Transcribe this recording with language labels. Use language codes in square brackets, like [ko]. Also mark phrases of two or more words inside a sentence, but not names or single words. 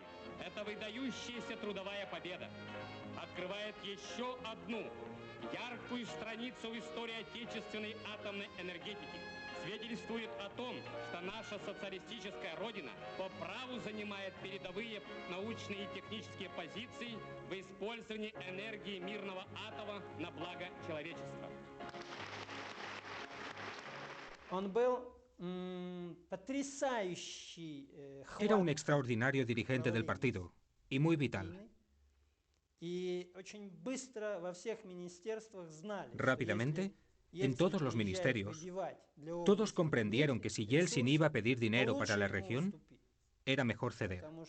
[ru] Эта выдающаяся трудовая победа открывает еще одну яркую страницу в истории отечественной атомной энергетики. Свидетельствует о том, что наша социалистическая родина по праву занимает передовые научные и технические позиции в использовании энергии мирного атома на благо человечества. [es] Era un extraordinario dirigente del partido y muy vital. Rápidamente, en todos los ministerios, todos comprendieron que si Yeltsin iba a pedir dinero para la región, era mejor ceder.